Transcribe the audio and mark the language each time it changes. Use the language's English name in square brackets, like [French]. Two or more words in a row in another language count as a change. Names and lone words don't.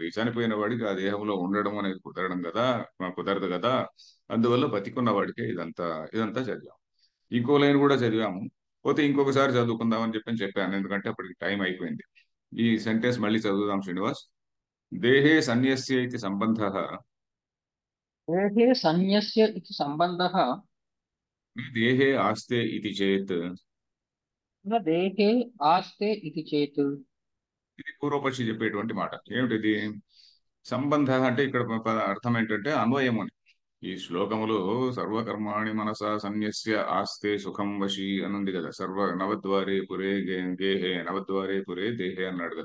[Telugu] చనిపోయిన వాడికి ఆ దేహంలో ఉండడం అనేది కుదరదు కదా. అందువల్ల బతికున్న వాడికే ఇదంతా చదివాం. ఇంకో లైన్ కూడా చదివాము. పోతే ఇంకొకసారి చదువుకుందాం అని చెప్పాను, ఎందుకంటే అప్పటికి టైం అయిపోయింది. ఈ సెంటెన్స్ మళ్ళీ చదువుదాం శ్రీనివాస్. [Sanskrit] దేహే సన్యస్య ఇది సంబంధ, देहे सन्न्यस्य इति सम्बन्धः దేహే ఆస్తే ఇది చేత్. न देहे आस्ते इति चेत्। [Telugu] ఇది పూర్వపక్షి చెప్పేటువంటి మాట. ఏమిటిది? సంబంధ అంటే ఇక్కడ అర్థం ఏంటంటే అన్వయం అని. ఈ శ్లోకములో [Sanskrit] సర్వకర్మాణి మనసా సన్యస్య ఆస్తే సుఖం వశి [Telugu] అని ఉంది కదా. [Sanskrit] నవద్వారే పురే గేహే నవద్వారే పురే దేహే [Telugu] అన్నాడు కదా.